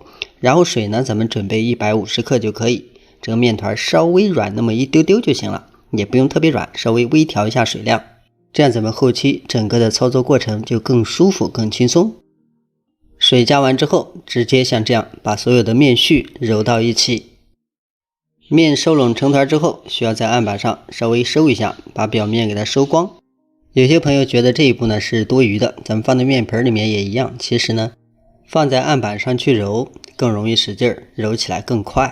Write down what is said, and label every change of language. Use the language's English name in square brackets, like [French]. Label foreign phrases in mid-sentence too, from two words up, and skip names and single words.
[Chinese] 然後水呢，咱們準備150克就可以。這個麵團稍微軟那麼一丟丟就行了，也不用特別軟，稍微微調一下水量，這樣咱們後期整個的操作過程就更舒服、更輕鬆。水加完之後，直接像這樣把所有的面絮揉到一起。面收攏成团之後，需要在案板上稍微收一下，把表面給它收光。有些朋友覺得這一步呢是多餘的，咱們放在面盆裡面也一樣，其實呢放在案板上去揉更容易使勁，揉起來更快。